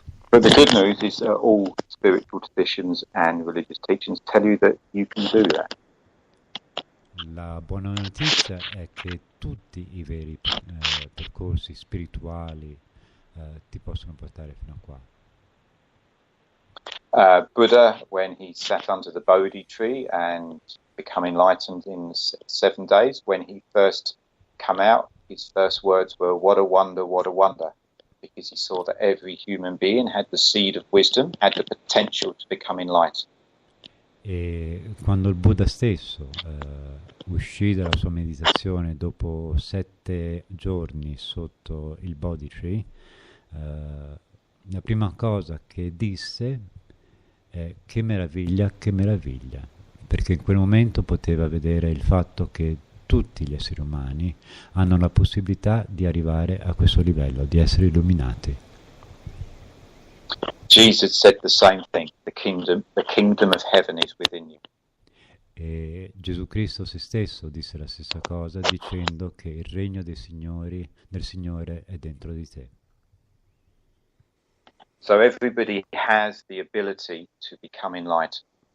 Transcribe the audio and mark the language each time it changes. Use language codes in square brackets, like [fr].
[en] But the good news is all spiritual traditions and religious teachings tell you that you can do that. [it] La buona notizia è che tutti i veri percorsi spirituali ti possono portare fino a qua. [en] Buddha, when he sat under the Bodhi tree and become enlightened in 7 days, when he first come out, his first words were, what a wonder, because he saw that every human being had the seed of wisdom, had the potential to become enlightened. [it] E quando il Buddha stesso uscì dalla sua meditazione dopo 7 giorni sotto il Bodhi tree, la prima cosa che disse è che meraviglia, perché in quel momento poteva vedere il fatto che tutti gli esseri umani hanno la possibilità di arrivare a questo livello, di essere illuminati. [en] Jesus said the same thing, the kingdom of heaven is within you. [it] E Gesù Cristo se stesso disse la stessa cosa dicendo che il regno del Signore è dentro di te. [en] So everybody has the ability to become enlightened.